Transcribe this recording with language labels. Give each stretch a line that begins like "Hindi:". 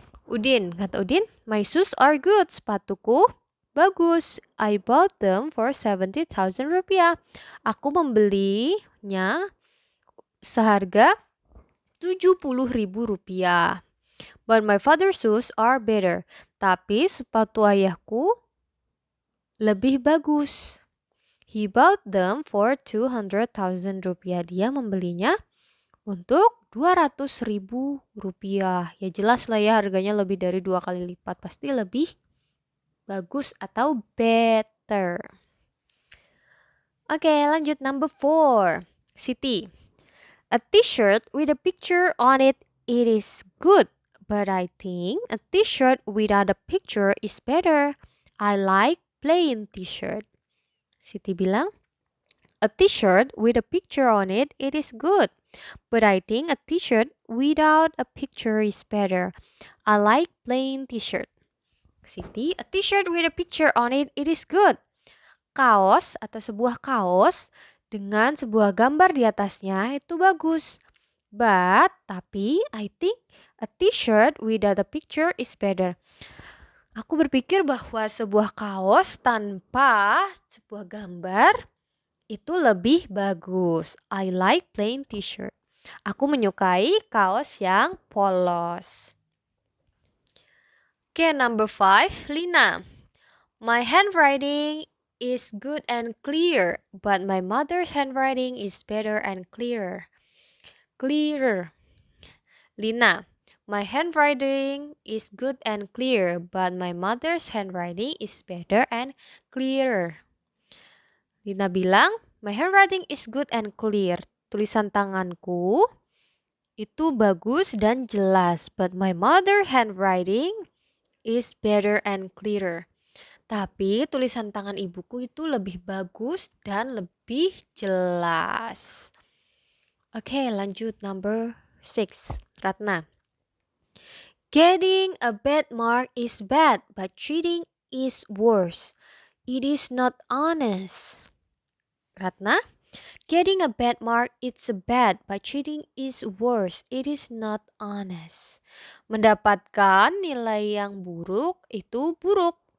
English: Udin, kata Udin, my shoes are good.
Indonesian: Sepatuku bagus.
English: I bought them for 70,000 rupiah.
Indonesian: Aku membelinya seharga 70.000 rupiah.
English: But my father's shoes are better.
Indonesian: Tapi sepatu ayahku lebih bagus.
English: He bought them for 200,000 rupiah.
Indonesian: Dia membelinya untuk 200.000 rupiah. Ya jelas lah ya harganya lebih dari 2 kali lipat. Pasti lebih bagus atau better. Oke, lanjut number 4. Siti.
English: A t-shirt with a picture on it, it is good. But I think a t-shirt without a picture is better. I like plain t-shirt. Siti bilang, a t-shirt with a picture on it, it is good. But I think a t-shirt without a picture is better. I like plain t-shirt. Siti, a t-shirt with a picture on it, it is good.
Indonesian: Kaos atau sebuah kaos dengan sebuah gambar di atasnya itu bagus.
English: Tapi I think a t-shirt without a picture is better.
Indonesian: Aku berpikir bahwa sebuah kaos tanpa sebuah gambar itu lebih bagus.
English: I like plain t-shirt.
Indonesian: Aku menyukai kaos yang polos. Oke, number 5, Lina.
English: My handwriting is good and clear, but my mother's handwriting is better and clearer. Clearer. Lina, my handwriting is good and clear, but my mother's handwriting is better and clearer. Lina bilang, my handwriting is good and clear.
Indonesian: Tulisan tanganku itu bagus dan jelas,
English: but my mother's handwriting is better and clearer.
Indonesian: Tapi tulisan tangan ibuku itu lebih bagus dan lebih jelas. Oke, lanjut number 6. Ratna.
English: Getting a bad mark is bad, but cheating is worse. It is not honest. Ratna. Getting a bad mark is bad, but cheating is worse. It is not honest.
Indonesian: Mendapatkan nilai yang buruk itu buruk.